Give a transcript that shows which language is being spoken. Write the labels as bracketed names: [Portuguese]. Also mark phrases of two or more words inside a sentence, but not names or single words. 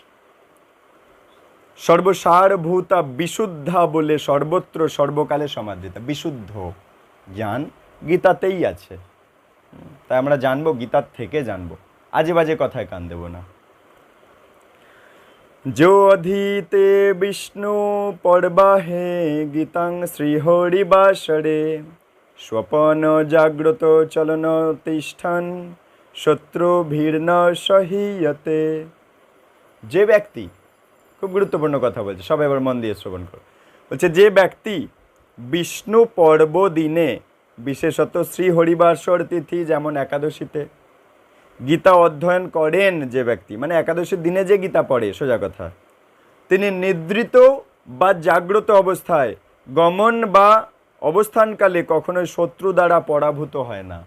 [Bangla] সর্বসারভূতা বিশুদ্ধা বলে সর্বত্র সর্বকালে সমাদৃতা, বিশুদ্ধ জ্ঞান গীতাতেই আছে। তাই আমরা জানবো, গীতার থেকে জানবো, আজে বাজে কথায় কান দেব না। [Sanskrit] जो अधीते विष्णु पर्वाहे गीतां श्रीहरिवासरे, स्वपन जाग्रत चलन तिष्ठन शत्रुभिर्न सहीयते। [Bangla] যে ব্যক্তি, খুব গুরুত্বপূর্ণ কথা বলছে, সবাই এবার মন দিয়ে শ্রবণ করো। বলছে, যে ব্যক্তি বিষ্ণু পর্ব দিনে, বিশেষত শ্রী হরিবাসর তিথি যেমন একাদশীতে, গীতা অধ্যয়ন করেন যে ব্যক্তি, মানে একাদশীর দিনে যে গীতা পড়ে, সোজা কথা, তিনি নিদ্রিত বা জাগ্রত অবস্থায়, গমন বা অবস্থানকালে কখনোই শত্রু দ্বারা পরাভূত হয় না।